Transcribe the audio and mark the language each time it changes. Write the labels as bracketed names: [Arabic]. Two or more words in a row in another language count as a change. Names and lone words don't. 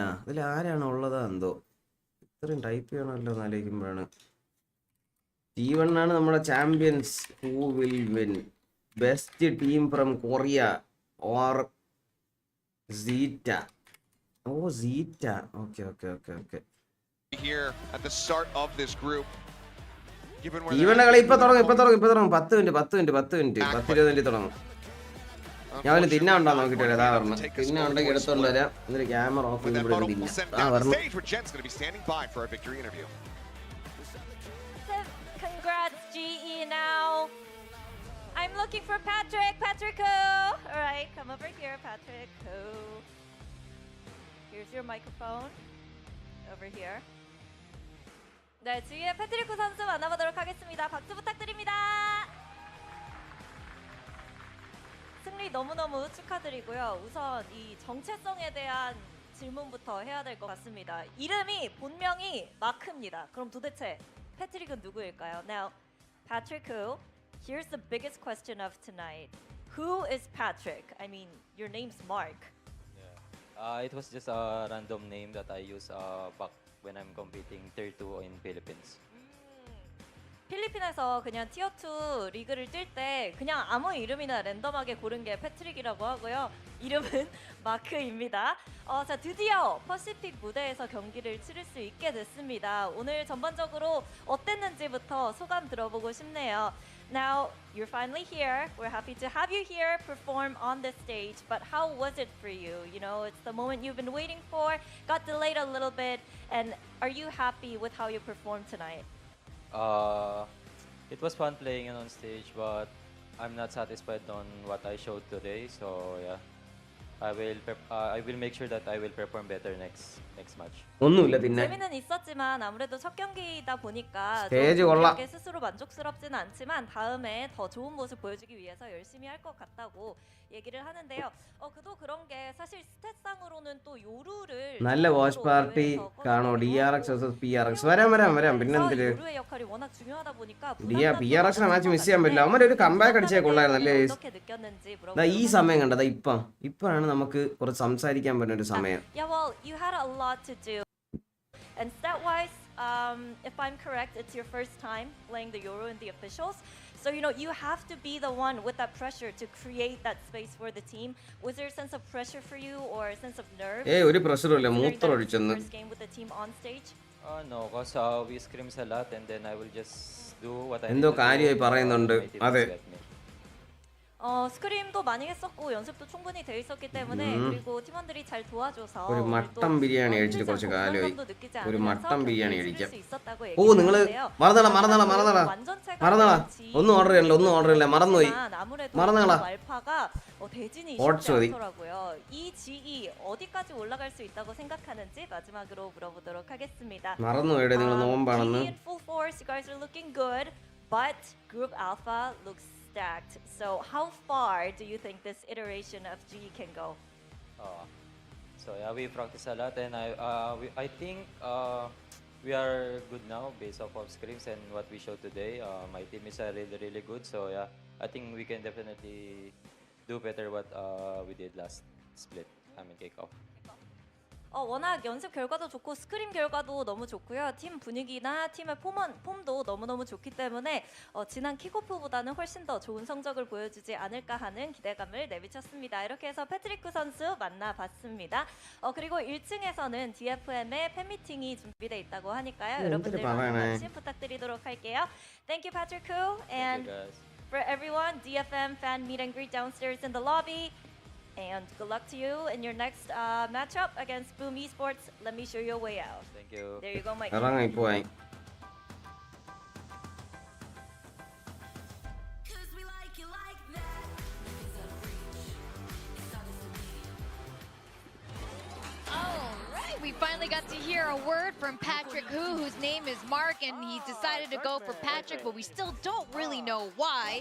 [Malayalam] അതിൽ ആരാണ് ഉള്ളതാ എന്തോ. ഇത്രയും ടൈപ്പ് ചെയ്യണമല്ലോ എന്നാലോചിക്കുമ്പോഴാണ്. T1 ആണ് നമ്മുടെ ചാമ്പ്യൻസ്. [English] Who will win? Best team from Korea or ZETA? Oh ZETA. Okay. Here at the start of this group. [Malayalam] T1 കളി ഇപ്പൊ തുടങ്ങും. 10 മിനിറ്റ് 20 തുടങ്ങും. ഞാൻ അവന് തിന്നാണ്ടോ നോക്കിട്ട് വരാം. അതാ പറഞ്ഞു. തിന്ന ഉണ്ടെങ്കിൽ എടുത്തോണ്ട് വരാം. എന്നിട്ട് ക്യാമറ ഓഫ് ചെയ്ത് ഇവിടെ തിന്നാം. [English] Congrats GE now. I'm looking for Patrick. All right, come over here, Patrick. Here's your microphone. Over here. [Korean] 네, GE의 패트리코 선수 만나보도록 하겠습니다. 박수 부탁드립니다. 승리 너무너무 축하드리고요. 우선 이 정체성에 대한 질문부터 해야 될 것 같습니다. 이름이 본명이 마크입니다. 그럼 도대체 패트릭은 누구일까요? [English] Now, Patrick who? Here's the biggest question of tonight. Who is Patrick? I mean, your name's Mark. Yeah. It was just a random name that I use back when I'm competing Tier 2 in Philippines. [Korean] 필리핀에서 그냥 티어 2 리그를 뛸 때 그냥 아무 이름이나 랜덤하게 고른 게 패트릭이라고 하고요. 이름은 마크입니다. 자, 드디어 퍼시픽 무대에서 경기를 치를 수 있게 됐습니다. 오늘 전반적으로 어땠는지부터 소감 들어보고 싶네요. [English] Now, you're finally here. We're happy to have you here perform on the stage. But how was it for you? You know, it's the moment you've been waiting for. Got delayed a little bit. And are you happy with how you performed tonight? It was fun playing on stage, but I'm not satisfied on what I showed today. So yeah. I will make sure that I will perform better next match. [Malayalam] ഒന്നുമില്ല പിന്നെ [Korean] 재미는 있었지만 아무래도 첫 경기이다 보니까 스테이지 좀 올라. 스스로 만족스럽지는 않지만 다음에 더 좋은 모습 보여주기 위해서 열심히 할 것 같다고 얘기를 하는데요. 그도 그런 게 사실 스탯상으로는 또 요루를 [Malayalam] നല്ല [English] watch party [Malayalam] കാണോ DRX vs PRX വരാം പിന്നെന്തില് [Korean] 요루의 역할이 워낙 중요하다 보니까 [Malayalam] PRX [English] match miss [Malayalam] ചെയ്യാൻ പറ്റില്ല അവന്മാർ ഒരു കംബാക്ക് അടിച്ചേ കൊള്ളായിരുന്നല്ലേ [Korean] 어떻게 느꼈는지 [Malayalam] ഈ സമയം കണ്ടതാ ഇപ്പാണ് നമുക്ക് കുറച്ച് സംസാരിക്കാൻ പറ്റുന്ന ഒരു സമയം [English] Yeah, well, you had a lot to do. And stat-wise, if I'm correct, it's your first time playing the Euro in the officials. So, you have to be the one with that pressure to create that space for the team. Was there a sense of pressure for you or a sense of nerve? [Malayalam] ഒരു പ്രഷറുമില്ല മൂത്രം ഒഴിച്ചെന്ന് [English] First game with the team on stage? No, because we scrims a lot and then I will just do what I [Malayalam] എന്തോ കാര്യമായി പറയുന്നുണ്ട് അതെ [Korean] 스크림도 많이 했었고 연습도 충분히 돼 있었기 때문에 그리고 팀원들이 잘 도와줘서 [Malayalam] ഒരു മട്ടൻ ബിരിയാണി കഴിച്ചിട്ട് കുറച്ച് കാലമായി ഒരു മട്ടൻ ബിരിയാണി കഴിക്കാം ഓ നിങ്ങള് മറന്നളാ ഒന്നും ഓർഡർ ചെയ്യല്ല മറന്നുപോയി ഓട്സ് മതി [Korean] 이 G.E 어디까지 올라갈 수 있다고 생각하는지 마지막으로 물어보도록 하겠습니다. [Malayalam] മറന്നുപോയിടെ നിങ്ങൾ നോമ്പാണെന്ന് [English] G.E in full force, you guys are looking good, but Group Alpha looks stacked. So how far do you think this iteration of G.E can go? So yeah, we practice a lot and I think we are good now based off of scrims and what we showed today. My team is really good, so yeah, I think we can definitely do better what we did last split. Kickoff. [Korean] 워낙 연습 결과도 좋고 스크림 결과도 너무 좋고요. 팀 분위기나 팀의 폼도 너무너무 좋기 때문에 지난 킥오프보다는 훨씬 더 좋은 성적을 보여주지 않을까 하는 기대감을 내비쳤습니다. 이렇게 해서 패트리크 선수 만나봤습니다. 그리고 1층에서는 DFM의 팬미팅이 준비되어 있다고 하니까요. 여러분들 많은 관심 부탁드리도록 할게요. [English] Thank you, Patrick Koo. And for everyone, DFM fan meet and greet downstairs in the lobby. And good luck to you in your next matchup against Boom Esports. Let me show you a way out. Thank you. There you go, Mike. [Malayalam] ഇറങ്ങിപ്പോയി [English] We finally got to hear a word from Patrick Koo, whose name is Mark, and he decided to go for Patrick, but we still don't really know why.